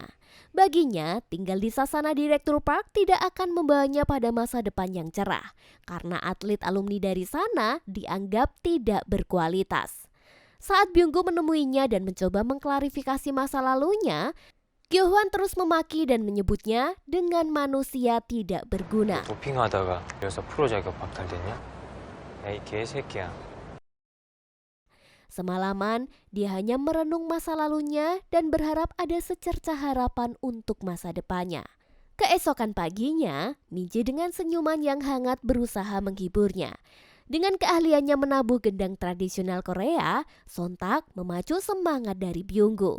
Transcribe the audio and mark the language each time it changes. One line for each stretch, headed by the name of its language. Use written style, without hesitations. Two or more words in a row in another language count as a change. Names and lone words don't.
Indonesian: Baginya, tinggal di sasana Direktur Park tidak akan membawanya pada masa depan yang cerah, karena atlet alumni dari sana dianggap tidak berkualitas. Saat Byung-gu menemuinya dan mencoba mengklarifikasi masa lalunya, Kyo-hwan terus memaki dan menyebutnya dengan manusia tidak berguna.
Korean: 도핑하다가 그래서 프로 자격 박탈됐냐? 야, 이 개새끼야.
Indonesian: Semalaman, dia hanya merenung masa lalunya dan berharap ada secercah harapan untuk masa depannya. Keesokan paginya, Minji dengan senyuman yang hangat berusaha menghiburnya. Dengan keahliannya menabuh gendang tradisional Korea, sontak memacu semangat dari Byung-gu.